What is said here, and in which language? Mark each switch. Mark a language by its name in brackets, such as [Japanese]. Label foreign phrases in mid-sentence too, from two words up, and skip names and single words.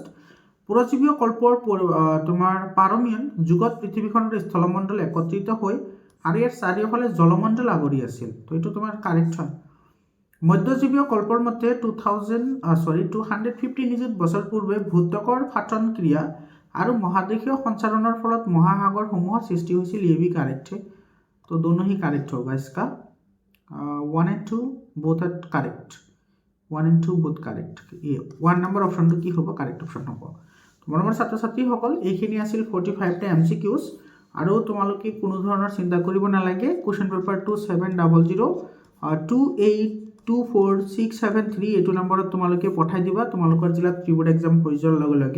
[Assamese] পুৰজীৱীয় কল্পৰ তোমাৰ পাৰমিয়ন যুগত পৃথিৱীখনৰ স্থলমণ্ডল একত্ৰিত হৈ আৰু ইয়াৰ চাৰিওফালে জলমণ্ডল আৱৰি আছিল। তো এইটো তোমাৰ কাৰেক্ট হয়। মধ্যজীৱীয় কল্পৰ মতে 250 নিযুত বছৰ পূৰ্বে ভূত্বকৰ ফাটন ক্ৰিয়া আৰু মহাদেশীয় সঞ্চালনৰ ফলত মহাসাগৰসমূহৰ সৃষ্টি হৈছিল। [Hindi] ये भी करेक्ट है। तो दोनों ही करेक्ट होगा इसका। [English] 1 and 2 both are correct. 1 and 2 both correct. [Assamese] 1 নম্বৰ অপশ্যনটো কি হ'ব? [English] correct option [Assamese] হ'ব। মৰমৰ ছাত্ৰ ছাত্ৰীসকল, এইখিনি আছিল 45টা MCQs। আৰু তোমালোকে কোনো ধৰণৰ চিন্তা কৰিব নালাগে। [English] question paper [Assamese] 2700 282467 এইটো নম্বৰত তোমালোকে পঠাই দিবা তোমালোকৰ জিলাত [English] pre board exam [Assamese] হৈ যোৱাৰ লগে লগে।